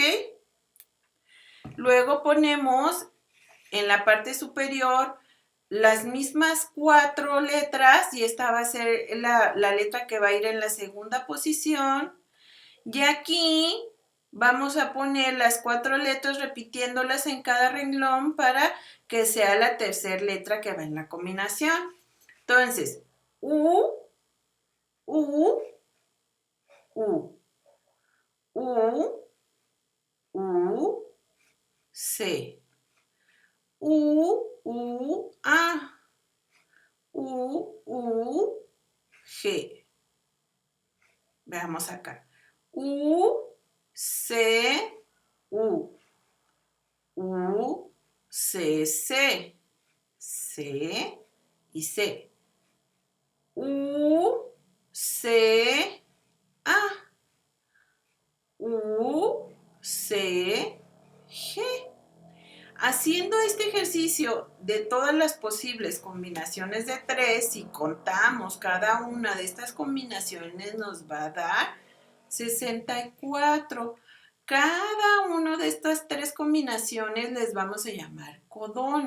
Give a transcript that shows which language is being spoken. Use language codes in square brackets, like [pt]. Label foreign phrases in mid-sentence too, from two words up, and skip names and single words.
[es] Luego ponemos en la parte superior las mismas cuatro letras y esta va a ser la letra que va a ir en la segunda posición. Y aquí vamos a poner las cuatro letras repitiéndolas en cada renglón para que sea la tercera letra que va en la combinación. Entonces, U, U, U, U, U, C, U, U, A, U, U, G. Veamos acá. U, C, U, U, C, C, C y C. U, C, A, U, C, G. Haciendo este ejercicio de todas las posibles combinaciones de 3, si contamos cada una de estas combinaciones nos va a dar 64. Cada una de estas tres combinaciones les vamos a llamar codón.